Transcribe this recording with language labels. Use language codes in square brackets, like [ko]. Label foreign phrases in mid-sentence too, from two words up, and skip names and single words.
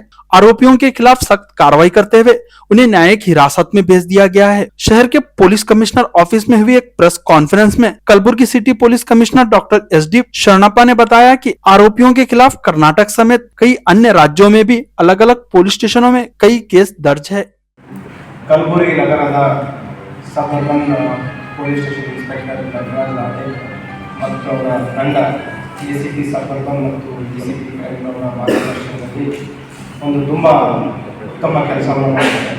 [hi] आरोपियों के खिलाफ सख्त कार्रवाई करते हुए उन्हें न्यायिक हिरासत में भेज दिया गया है। शहर के [en] police commissioner office [hi] में हुई एक [en] press conference [hi] में कलबुर्गी [en] city police commissioner doctor [hi] SD शरणप्पा ने बताया कि आरोपियों के खिलाफ कर्नाटक समेत कई अन्य राज्यों में भी अलग अलग [en] police stations [hi] में कई केस दर्ज है। [kn] ಕಲಬುರಗಿ ನಗರದ [en] suburban police station inspector [kn] ನಟರಾಜ್ ಲಾಟೆ ಮತ್ತು ಅವರ ತಂಡ [en] ACP suburban [kn] ಮತ್ತು [en] DCP crime [kn] ಅವರ ಮಾರ್ಗದರ್ಶನದಲ್ಲಿ ಒಂದು ತುಂಬ ಉತ್ತಮ ಕೆಲಸವನ್ನು ಮಾಡಿದ್ದಾರೆ.